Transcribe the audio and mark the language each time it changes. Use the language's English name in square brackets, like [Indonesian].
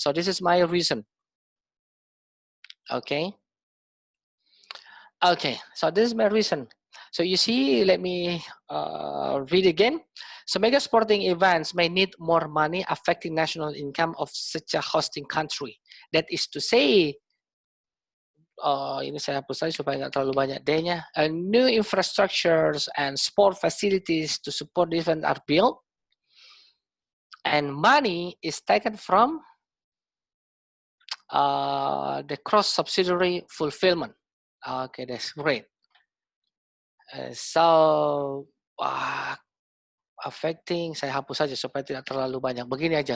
[English] So this is my reason. Okay. Okay, so this is my reason. So you see, let me read again. So mega sporting events may need more money, affecting national income of such a hosting country. That is to say, [Indonesian] ini saya hapus saja supaya nggak terlalu banyak D-nya. [English] New infrastructures and sport facilities to support the event are built, and money is taken from the cross subsidiary fulfillment. Okay, that's great. So affecting, [Indonesian] saya hapus saja supaya tidak terlalu banyak. Begini aja.